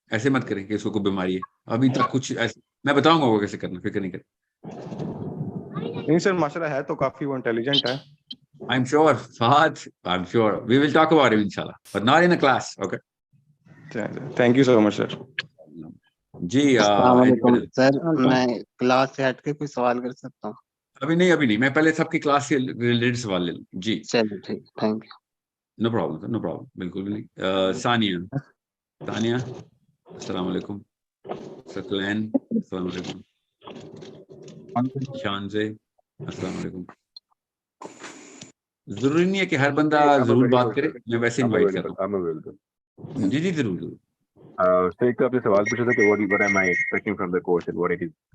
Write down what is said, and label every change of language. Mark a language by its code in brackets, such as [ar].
[ur] ایسے مت کریں کہ اس کو کوئی بیماری ہے. ابھی تک کچھ میں بتاؤں گا وہ کیسے کرنا, فکر نہیں کریں. نہیں سر ماشاءاللہ ہے تو کافی وہ انٹیلیجنٹ ہے. [en] I'm sure, Fahad, I'm sure. We will talk about him, inshallah, but not in a class, okay? Thank you so much, sir. [ur] جی السلام علیکم سر. میں کلاس سے ہٹ کے کوئی سوال کر سکتا ہوں؟ ابھی نہیں, میں پہلے سب کی کلاس سے ریلیٹڈ سوال لے لوں. جی چلیے ٹھیک, تھینک یو. نو پرابلم, بالکل بھی نہیں. ثانیہ السلام علیکم. ثقلین السلام علیکم. شانزے السلام علیکم. ضروری نہیں ہے کہ ہر بندہ ضرور بات کرے, میں ویسے انوائٹ کرتا ہوں. جی ضرور. ایک تو آپ نے سوال پوچھا تھا کہ [en] what am I expecting from the course and what it is.